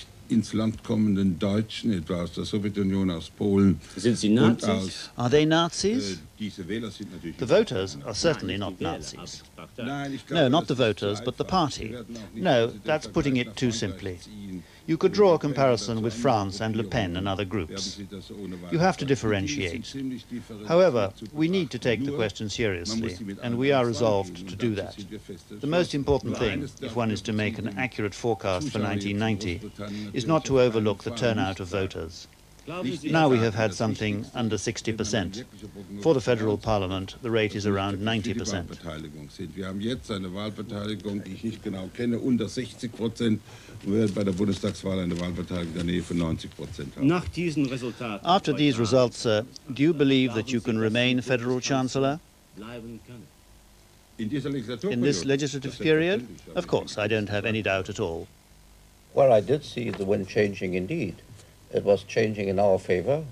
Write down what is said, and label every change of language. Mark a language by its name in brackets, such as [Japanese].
[German] ins Land kommenden Deutschen, etwa aus der Sowjetunion, aus Polen und aus... [English] Are they Nazis? The voters are certainly not Nazis. No, not the voters, but the party. No, that's putting it too simply. You could draw a comparison with France and Le Pen and other groups. You have to differentiate. However, we need to take the question seriously, and we are resolved to do that. The most important thing, if one is to make an accurate forecast for 1990, is not to overlook the turnout of voters. Now we have had something under 60%. For the federal parliament, the rate is around 90%. [German] Wir haben jetzt eine Wahlbeteiligung, die ich nicht genau kenne, unter 60%. Wir werden bei der Bundestagswahl eine Wahlbeteiligung in der Nähe von 90% haben. [English] After these results, sir, do you believe that you can remain federal chancellor? In this legislative period? Of course, I don't have any doubt at all. Well, I did see the wind changing indeed. It was changing in our favor.